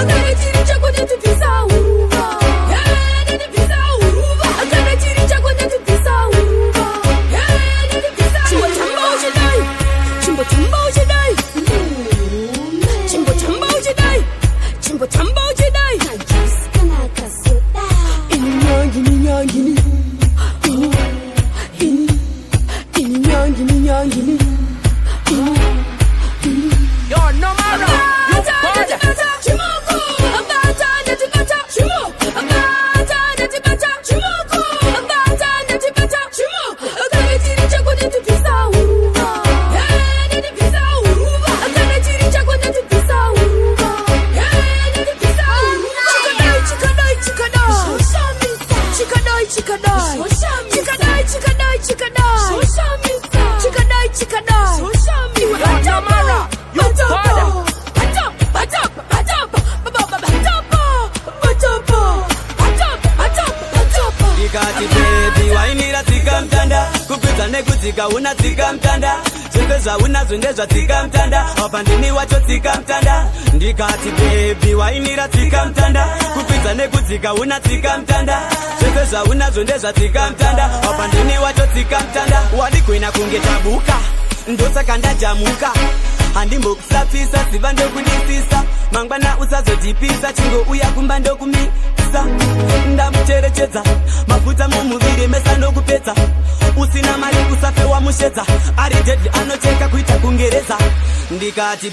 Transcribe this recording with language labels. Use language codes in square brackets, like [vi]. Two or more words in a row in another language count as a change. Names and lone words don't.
[sn] Akana chiri chako ndati pisa uruva ndati pisa uruva Akana chiri chako ndati pisa uruva ndati pisa Chimbo tambo chidai Chimbo tambo chidai Chimbo tambo chidai Ini nyangini Ini nyangini [en] You're no matter. You bad. [sn] Chimoko Abata ndati bata chimoko Abata ndati bata chimoko Abata ndati bata chimoko Akana chiri chako ndati pisa uruva ndati pisa uruva Akana chiri chako ndati pisa uruva ndati pisa uruva Chikadai chikadai Chikadai chikadai Chikadai chikadai chikadai Chikadai chikadai Iwe batapa Batapa Batapa Batapa Batapa Batapa Batapa Batapa Batapa Ikati baby wainira tika mtanda Kupita nekutika unatika mtanda Sepeza unazondezwa tika mtanda Wapandini wacho tika mtanda Ndikati baby wainira tika mtanda Kupita nekutika unatika mtanda Sepeza unazondezwa tika mtanda Wapandini wacho tika mtanda Walikuina kungetabuka Ndosa kanda jamuka Handimbo kusafisa siva ndokudisisa Mangwana usazotipisa Chingo uya kumba ndokumisa Ndamucherechedza Mafuta mumuviri mesa ndokupedza Usina mari usafe wa mushedza Ari deadly anocheka kuita kungereza Ndikati